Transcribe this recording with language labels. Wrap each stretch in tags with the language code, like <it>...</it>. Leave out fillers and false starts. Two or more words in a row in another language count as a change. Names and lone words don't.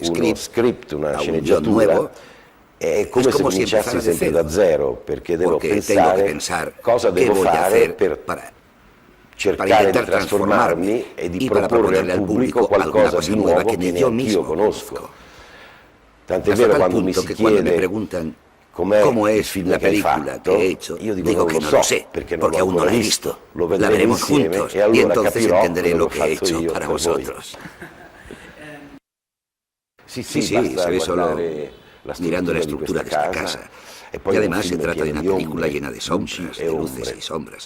<en>script,</en> <es>una a un guion</es> <it>sceneggiatura,</it> <es>nuevo,</es> <it>è come se cominciassi sempre da zero, perché devo pensare cosa devo fare per cercare di trasformarmi e di proporre al pubblico qualcosa di nuovo che neanche io conosco. Tant'è vero quando mi si chiede</it> <es>cómo es la película que he hecho, digo que no lo sé, porque aún no la he visto. La veremos juntos y entonces entenderé lo que he hecho para vosotros. Sí, se ve solo mirando la estructura de esta casa. Y además se trata de una película llena de sombras, de luces y sombras.</es>